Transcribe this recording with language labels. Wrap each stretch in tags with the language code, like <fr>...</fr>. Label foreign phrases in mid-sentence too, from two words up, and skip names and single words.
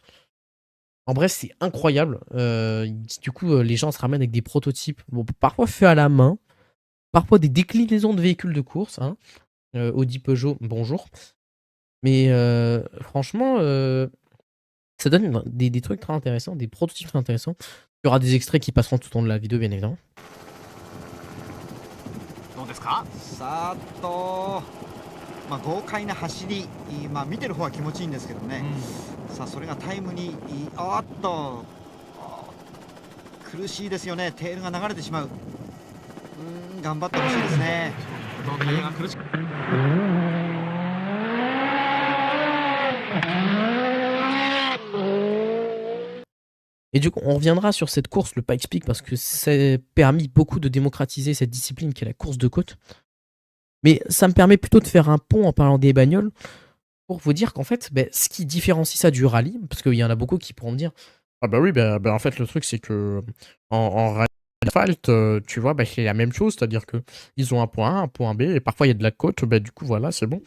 <fr>En bref, c'est incroyable. Du coup, les gens se ramènent avec des prototypes, bon, parfois faits à la main, parfois des déclinaisons de véhicules de course, hein. Audi, Peugeot, bonjour. Mais franchement, ça donne des trucs très intéressants, des prototypes très intéressants. Il y aura des extraits qui passeront tout au long de la vidéo, bien évidemment.</fr> <ja>どうですかさーっと、豪快な走り、見てる方は気持ちいいんですけどね、さあそれがタイムにあーっと苦しいですよね。テールが流れてしまう。頑張ってほしいですね。タイヤが苦しく</ja> <fr>Et du coup, on reviendra sur cette course, le Pikes Peak, parce que c'est permis beaucoup de démocratiser cette discipline qui est la course de côte. Mais ça me permet plutôt de faire un pont en parlant des bagnoles pour vous dire qu'en fait, ce qui différencie ça du rallye, parce qu'il y en a beaucoup qui pourront me dire: «Ah bah oui, en fait, le truc, c'est que en rallye asphalte, tu vois, c'est la même chose, c'est-à-dire que ils ont un point A, un point B et parfois il y a de la côte, du coup, voilà, c'est bon».</fr>